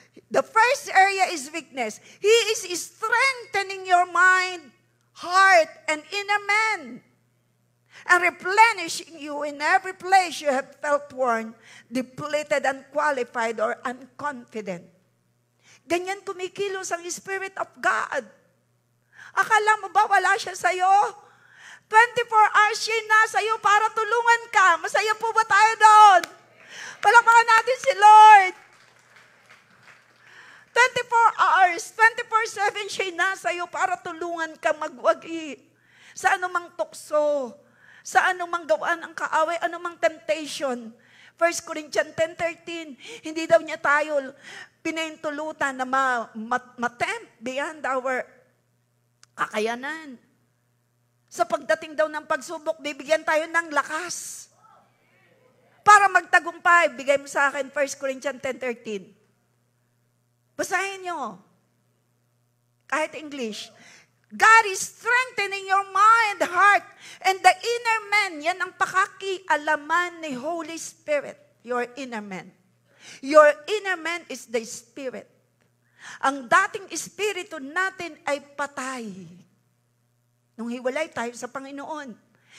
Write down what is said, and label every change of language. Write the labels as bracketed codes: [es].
[en] The first area is weakness. He is strengthening your mind, heart, and inner man, and replenishing you in every place you have felt worn, depleted, unqualified, or unconfident. [tl] Ganyan kumikilos ang Spirit of God. Akala mo ba wala siya sa'yo? 24 hours siya nasa iyo para tulungan ka. Masaya po ba tayo doon? Palakpakan natin si Lord. 24 hours, 24/7 siya nasa iyo para tulungan ka magwagi sa anumang tukso. sa anumang gawaan ng kaaway, anumang temptation. 1 Corinthians 10:13, hindi daw niya tayo pinahintulutan na matempt beyond our kakayanan. Sa pagdating daw ng pagsubok, bibigyan tayo ng lakas. Para magtagumpay, bigay mo sa akin 1 Corinthians 10:13. Basahin nyo. Kahit English. [en] God is strengthening your mind, heart, and the inner man. [tl] Yan ang pakakialaman ni Holy Spirit. Your inner man. [en] Your inner man is the Spirit. Ang dating espiritu natin ay patay. [tl] Nung hiwalay tayo sa Panginoon.